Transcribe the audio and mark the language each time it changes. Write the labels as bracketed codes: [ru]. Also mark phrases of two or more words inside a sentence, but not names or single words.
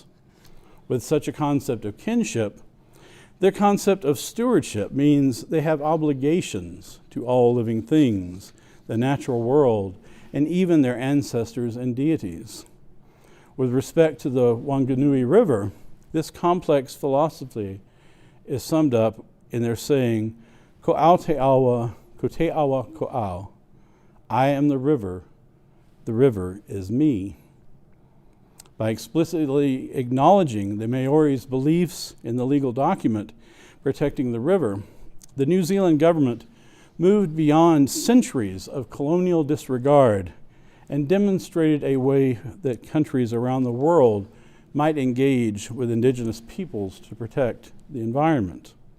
[en] With such a concept of kinship, their concept of stewardship means they have obligations to all living things, the natural world, and even their ancestors and deities. With respect to the Wanganui River, this complex philosophy is summed up in their saying, [mi] Ko'au te awa, ko te awa ko'au. [en] I am the river is me. By explicitly acknowledging the Maori's beliefs in the legal document protecting the river, the New Zealand government moved beyond centuries of colonial disregard and demonstrated a way that countries around the world might engage with indigenous peoples to protect the environment.